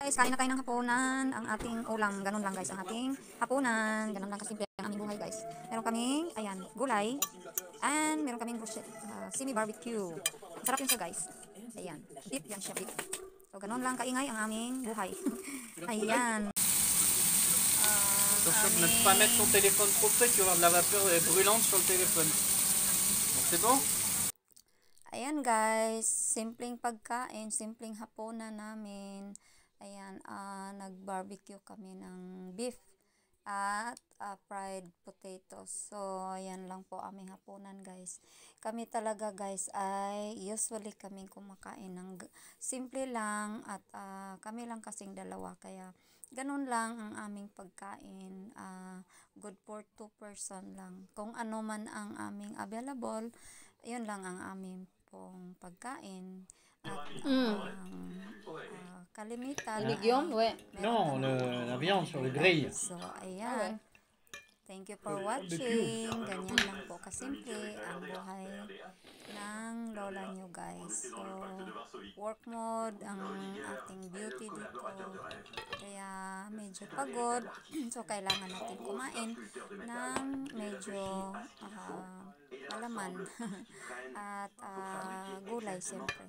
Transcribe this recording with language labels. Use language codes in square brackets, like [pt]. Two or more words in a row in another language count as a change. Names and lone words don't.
[tl] Guys, kain na tayo ng hapunan. Ang ating ulam, ganun lang guys. Ang ating hapunan, ganun lang kasimple ang aming buhay guys. Meron kaming, ayan, gulay. And meron kaming bruschetta, [en] semi barbecue. [tl] Sarap yun siya guys. Ayan, beef yan siya, beef. So, ganun lang kaingay ang aming buhay. Ayan. [fr] Attention de ne pas mettre ton téléphone trop près, tu vas avoir de la vapeur brûlante sur le téléphone. Donc c'est bon? [tl] Ayan guys, simpleng pagkain, simpleng hapunan namin. Ayan, nag-barbecue kami ng beef at [en] fried potatoes. [tl] So, ayan lang po aming hapunan guys. Kami talaga guys ay usually kaming kumakain ng simple lang at kami lang kasing dalawa. Kaya ganun lang ang aming pagkain. [en] Good for 2 person lang. [tl] Kung ano man ang aming available, yun lang ang aming pong pagkain. At kalimitan. [fr] Les légumes, ouais. Non, la viande sur le grill. [en] So, ayan. Thank you for watching. [tl] Ganyan lang po kasimple ang buhay ng lola nyo guys. So, [en] work mode [tl] ang ating beauty dito. Kaya medyo pagod. So, kailangan natin kumain ng medyo alaman at gulay siyempre.